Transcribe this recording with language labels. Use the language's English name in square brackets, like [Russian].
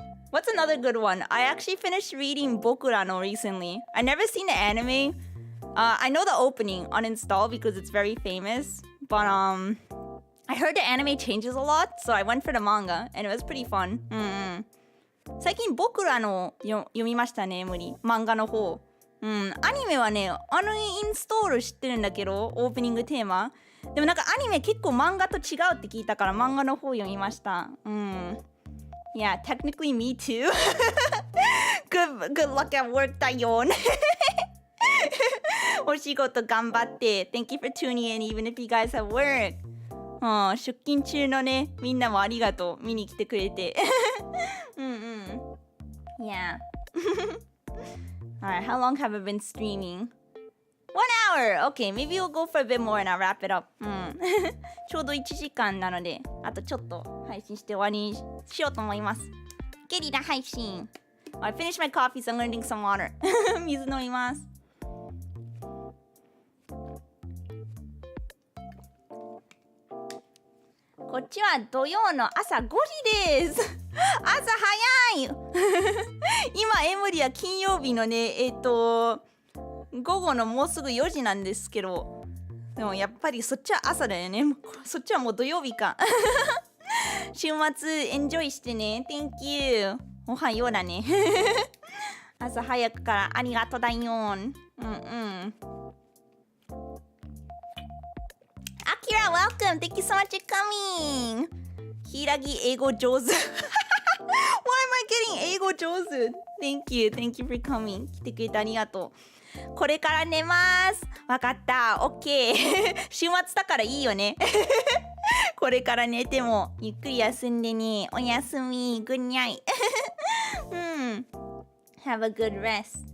[English] What's another good one? I actually finished reading Bokura no recently. I never seen the anime. I know the opening, uninstalled, because it's very famous. But, I heard the anime changes a lot, so I went for the manga, and it was pretty fun. [Japanese] 最近僕らの読みましたね、Emuri。漫画の方。アニメはね、インストール知ってるんだけど、オープニングテーマ。でもなんかアニメ結構漫画と違うって聞いたから漫画の方読みました。 [English] Yeah, technically me too. Good luck at work, dayon. [Japanese] お仕事頑張って。 [English] Thank you for tuning in, even if you guys have work. [Japanese] 出勤中のね、みんなもありがとう。見に来てくれて。 [English] Yeah. Alright, how long have I been streaming? 1 hour! Okay, maybe we'll go for a bit more and I'll wrap it up. [Japanese] ちょうど1時間なので、あとちょっと配信して終わりにしようと思います。ゲリラ配信。 [English] I finished my coffee, so I'm gonna drink some water. [Japanese] 水飲みます。こっちは土曜の朝5時です。朝早い。今エムリは金曜日のね、午後のもうすぐ4時なんですけど、でもやっぱりそっちは朝だよね。そっちはもう土曜日か。週末エンジョイしてね。 [English] Thank you。 [Japanese] おはようだね。朝早くからありがとうだよ。うんうん。 [English] Akira, welcome. Thank you so much for coming. [Japanese] Hiiragi 英語上手。 [English] Why am I getting [Japanese] 英語上手 [English] ?Thank you. Thank you for coming. [Japanese] 来てくれてありがとう。これから寝ます。わかった。OK。 週末だからいいよね。これから寝てもゆっくり休んでね。おやすみ。 [English] Good night。 うん。Have a good rest。